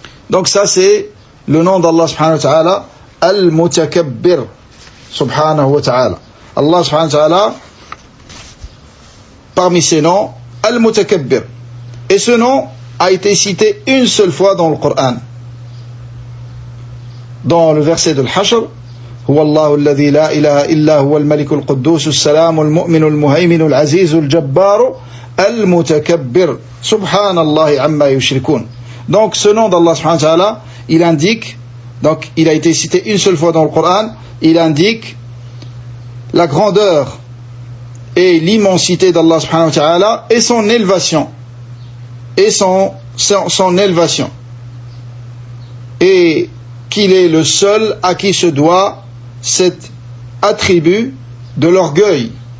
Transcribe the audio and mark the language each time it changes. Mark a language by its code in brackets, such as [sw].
[fr] Donc ça c'est le nom d'Allah subhanahu wa ta'ala, Al-Mutakabbir, subhanahu wa ta'ala. Allah subhanahu wa ta'ala, parmi ses noms, Al-Mutakabbir. Et ce nom a été cité une seule fois dans le Coran. Dans le verset de l'Hashr, [ar] هو الله الذي لا إله إلا هو الملك القدوس السلام المؤمن المهيمن العزيز الجبار المتكبر سبحان الله عما يشركون. [fr] Donc ce nom d'Allah subhanahu wa ta'ala, il indique, donc il a été cité une seule fois dans le Coran, il indique la grandeur et l'immensité d'Allah subhanahu wa ta'ala et son élévation. Et son élévation. Et qu'il est le seul à qui se doit cet attribut de l'orgueil.